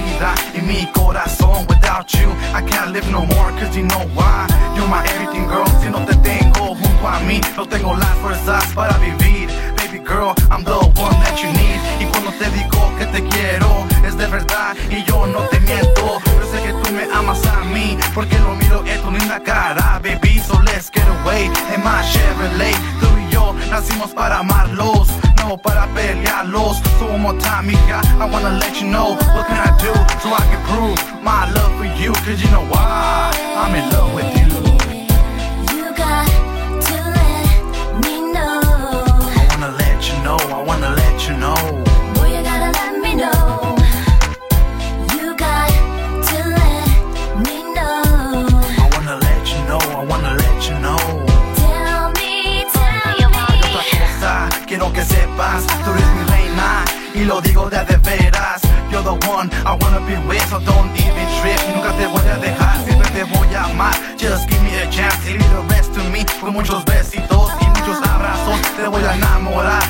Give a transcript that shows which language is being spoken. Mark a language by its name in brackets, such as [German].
[English] I can't live no more, cause you know why. You're my everything, girl. [Spanish] Si no te tengo junto a mí, no tengo las fuerzas para vivir. [English] Baby girl, I'm the one that you need. [Spanish] Y cuando te digo que te quiero, es de verdad y yo no te miento. Yo sé que tú me amas a mí, porque lo miro en tu linda cara. [English] Baby, so let's get away in my Chevrolet. [Spanish] Tú y yo nacimos para amarlos, no para pelearlos. [English] So one more time, mija, I wanna let you know. What can I do so I can prove my love for you? Cause you know why I'm in love with you. You got to let me know. I wanna let you know, I wanna let you know. Boy, you gotta let me know. You got to let me know. I wanna let you know, I wanna let you know. Tell me, tell me. [Spanish] Hay otra cosa, quiero que sepas. Tú eres mi reina, y lo digo de veras. Yo [English] the one I wanna be with, so don't even trip. [Spanish] Nunca te voy a dejar, siempre te voy a amar. [English] Just give me a chance, leave the rest to me. [Spanish] Con muchos besitos y muchos abrazos, te voy a enamorar.